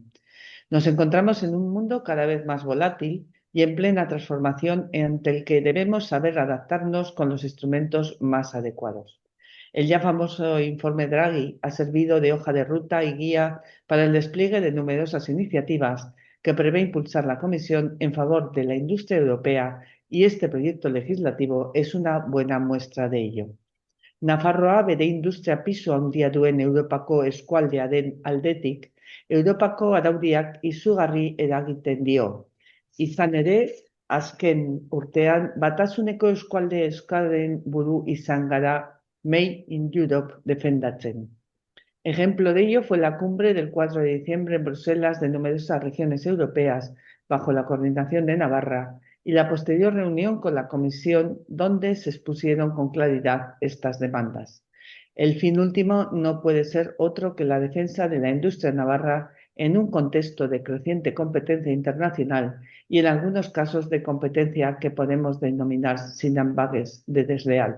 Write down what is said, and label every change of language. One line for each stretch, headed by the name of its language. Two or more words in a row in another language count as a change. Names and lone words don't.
Spanish: Nos encontramos en un mundo cada vez más volátil y en plena transformación ante el que debemos saber adaptarnos con los instrumentos más adecuados. El ya famoso informe Draghi ha servido de hoja de ruta y guía para el despliegue de numerosas iniciativas que prevé impulsar la Comisión en favor de la industria europea, y este proyecto legislativo es una buena muestra de ello.
Basque: Nafarroa bere industria pisu handia duen Europako eskualdea den aldetik, Europako araudiak izugarri eragiten dio. Izan ere, azken urtean batasuneko eskualde euskaren buru izan gara
English: Made in Europe
Basque: defendatzen.
Spanish: Ejemplo de ello fue la cumbre del 4 de diciembre en Bruselas de numerosas regiones europeas bajo la coordinación de Navarra y la posterior reunión con la Comisión, donde se expusieron con claridad estas demandas. El fin último no puede ser otro que la defensa de la industria navarra en un contexto de creciente competencia internacional y en algunos casos de competencia que podemos denominar sin ambages de desleal.